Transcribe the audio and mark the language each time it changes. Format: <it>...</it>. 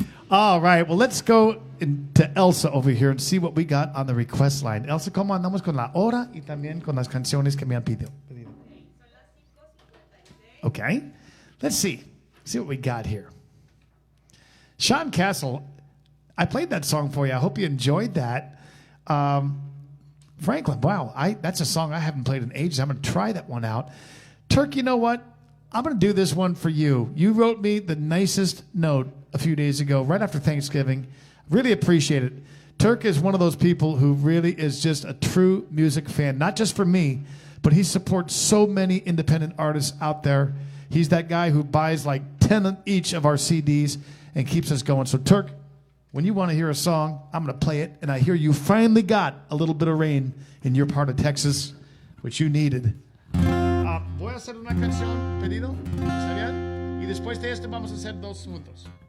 <en>All right, well, let's go to Elsa over here and see what we got on the request line.</en> <es>Elsa, ¿cómo andamos con la hora y también con las canciones que me han pedido?</es> <en>Okay, let's see what we got here. Sean Castle, I played that song for you. I hope you enjoyed that. Franklin, wow, that's a song I haven't played in ages. I'm going to try that one out. Turk, you know what? I'm going to do this one for you. You wrote me the nicest note a few days ago, right after Thanksgiving. Really appreciate it. Turk is one of those people who really is just a true music fan, not just for me, but he supports so many independent artists out there. He's that guy who buys like 10 of each of our CDs and keeps us going. So Turk, when you want to hear a song, I'm going to play it. And I hear you finally got a little bit of rain in your part of Texas, which you needed.</en> <es>Voy a hacer una canción, pedido, ¿está bien? Y después de esto vamos a hacer dos juntos.</es>